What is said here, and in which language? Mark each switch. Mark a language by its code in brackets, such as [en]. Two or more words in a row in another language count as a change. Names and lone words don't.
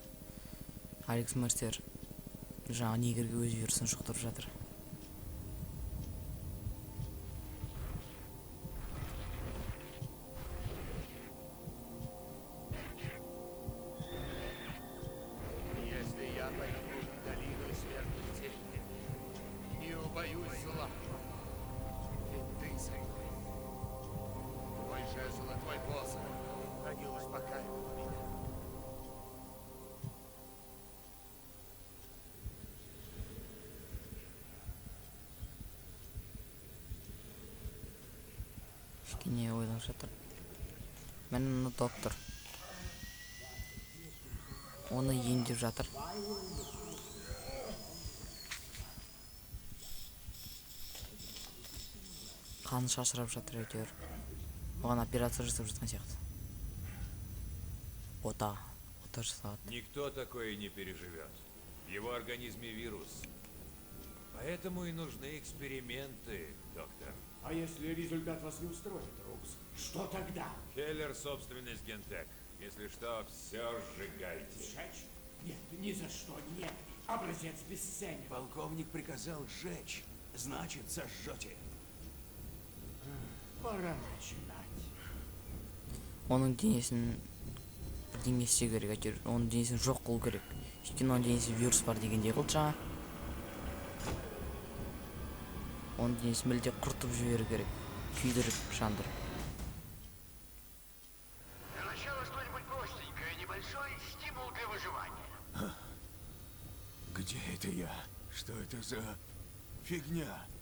[kk] Алекс Мерсер жаңа негрге өз вирусын жұқтырып жатыр. [ru] Если я пойду в долину смерти не убоюсь зла, ведь ты со мной. Твой жезл и твой посох, они успокаивают меня. [kk] Кішкене ойлап жатыр. Мен доктор. Оны емдеп жатыр. Қаны шашырап жатыр әйтеуір. Оған операция жасап жатқан сияқты. Ота жасалады. [ru] Никто такое не переживет. В его организме вирус. Поэтому и нужны эксперименты, доктор. А если результат вас не устроит, Рукс, что тогда? Хеллер — собственность Гентек. Если что, все сжигайте. Сжечь? Нет, ни за что, нет. Образец бесценен. Полковник приказал сжечь. Значит, сожжете. Пора начинать. [kk] Оның денесін бірдеңе істеу керек, әйтеуір. Оның денесін жоқ қылу керек. Өйткені оның денесінде вирус бар дегендей қылды жаңа. Оның денесін мүлде құртып жіберу керек. Күйдіріп, жандырып. [ru] Для начала что-нибудь простенькое, небольшой стимул для выживания. Где это я? Что это за фигня?